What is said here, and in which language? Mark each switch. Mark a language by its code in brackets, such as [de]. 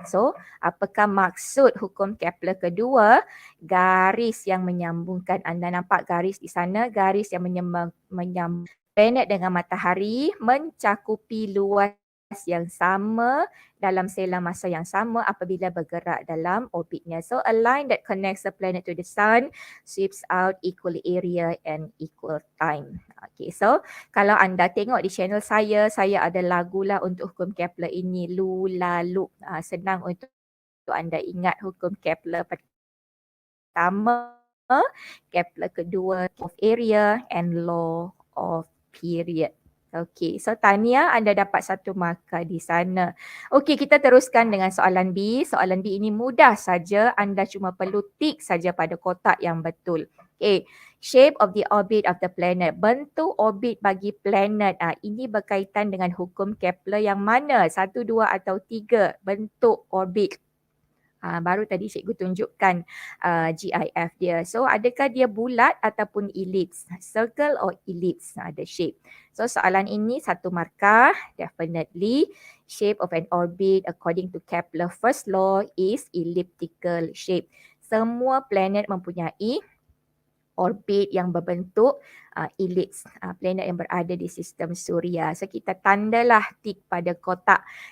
[ms] So apakah maksud hukum Kepler kedua? Garis yang menyambungkan, anda nampak garis di sana, garis yang menyambung planet dengan matahari mencakupi luas yang sama dalam sela masa yang sama apabila bergerak dalam orbitnya. [en] So a line that connects the planet to the sun sweeps out equal area and equal time. [ms] Okay, so kalau anda tengok di channel saya ada lagulah untuk hukum Kepler ini, Lulalu. Senang untuk anda ingat hukum Kepler pertama, Kepler kedua, [en] of area and law of period. [ms] Okey, so tahniah anda dapat 1 markah di sana. Okey, kita teruskan dengan soalan B. Soalan B ini mudah saja, anda cuma perlu tik saja pada kotak yang betul. [en] Okey, shape of the orbit of the planet. [ms] Bentuk orbit bagi planet. Ini berkaitan dengan hukum Kepler yang mana? 1, 2 atau 3 bentuk orbit. Baru tadi cikgu tunjukkan GIF dia. So adakah dia bulat ataupun ellipse? [en] Circle or ellipse? The shape. [ms] So soalan ini 1 markah. [en] Definitely shape of an orbit according to Kepler first law is elliptical shape. [ms] Semua planet mempunyai orbit yang berbentuk ellipse. Planet yang berada di sistem suria. So kita tandalah tik pada kotak.